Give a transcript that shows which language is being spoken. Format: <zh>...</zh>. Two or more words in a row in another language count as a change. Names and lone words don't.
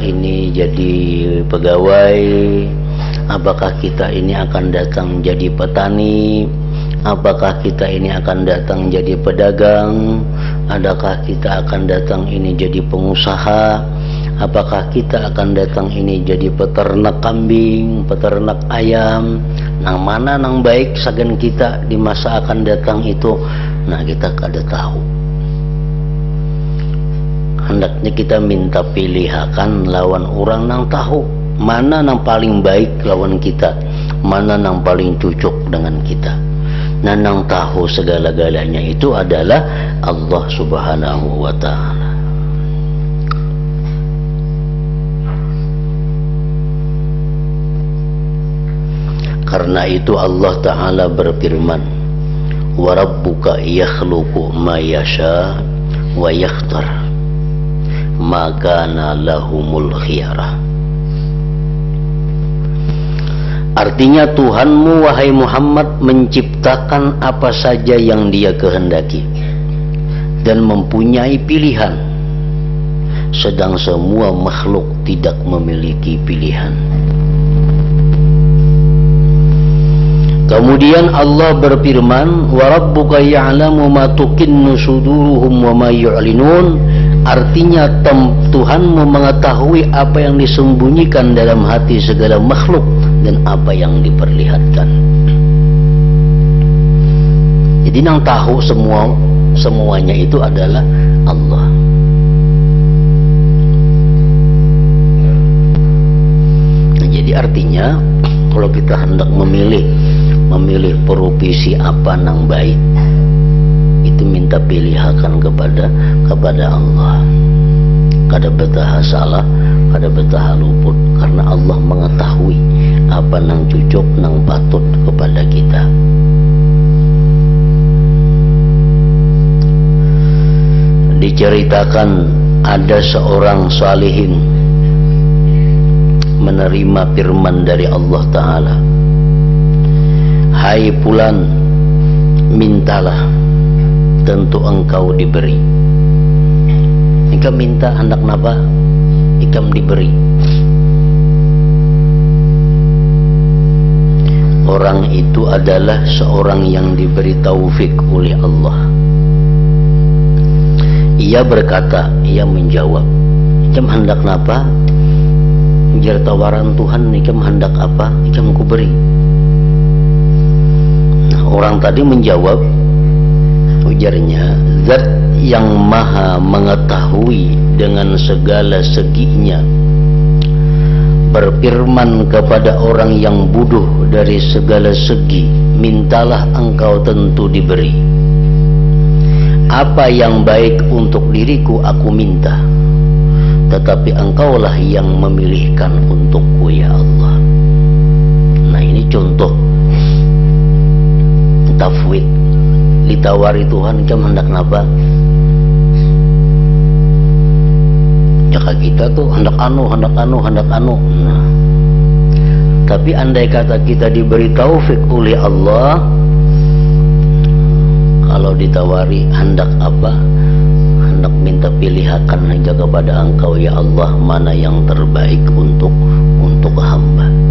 <id>ini jadi pegawai, apakah kita ini akan datang jadi petani, apakah kita ini akan datang jadi pedagang, adakah kita akan datang ini jadi pengusaha, apakah kita akan datang ini jadi peternak kambing, peternak ayam.</id> <bjn>Nang mana nang baik sagan kita di masa akan datang itu, nah kita kada tahu. Hendaknya kita minta pilihakan lawan orang nang tahu mana nang paling baik lawan kita, mana nang paling cocok dengan kita.</bjn> <id>Nah, nang tahu segala-galanya itu adalah Allah</id> <ar>سبحانه وتعالى.</ar> <id>Karena itu Allah Ta'ala berfirman,</id> <ar>وربك يخلق ما يشاء ويختار ما كان لهم الخيرة.</ar> <id>Artinya Tuhanmu wahai Muhammad menciptakan apa saja yang Dia kehendaki dan mempunyai pilihan, sedang semua makhluk tidak memiliki pilihan. Kemudian Allah berfirman,</id> <ar>وربك يعلم ما تكن صدورهم وما يعلنون.</ar> <id>Artinya Tuhanmu mengetahui apa yang disembunyikan dalam hati segala makhluk dan apa yang diperlihatkan. Jadi yang tahu semuanya itu adalah Allah. Nah, jadi artinya kalau kita hendak memilih profesi apa nang baik, itu minta pilihakan kepada Allah.</id> <bjn>Kada betah salah, kada betah luput, karena Allah mengetahui apa nang cocok nang patut kepada kita.</bjn> <id>Diceritakan ada seorang salihin menerima firman dari Allah Ta'ala, hai fulan, mintalah, tentu engkau diberi.</id> <bjn>Ikam minta hendak napa, ikam diberi.</bjn> <id>Orang itu adalah seorang yang diberi taufik oleh Allah. Ia berkata, ia menjawab,</id> <bjn>ikam hendak napa? Jar tawaran Tuhan, ikam hendak apa? Ikam ku beri.</bjn> <id>Nah, orang tadi menjawab, ujarnya, zat yang maha mengetahui dengan segala seginya berfirman kepada orang yang bodoh dari segala segi, mintalah engkau tentu diberi. Apa yang baik untuk diriku aku minta, tetapi engkaulah yang memilihkan untukku ya Allah. Nah, ini contoh tafwid.</id> <bjn>Ditawari Tuhan, kamu hendak napa? Jaka kita tuh hendak anu.</bjn> <id>Nah, tapi andai kata kita diberi taufik oleh Allah, kalau ditawari hendak apa, hendak minta pilihakan hanya kepada engkau ya Allah, mana yang terbaik untuk hamba.</id>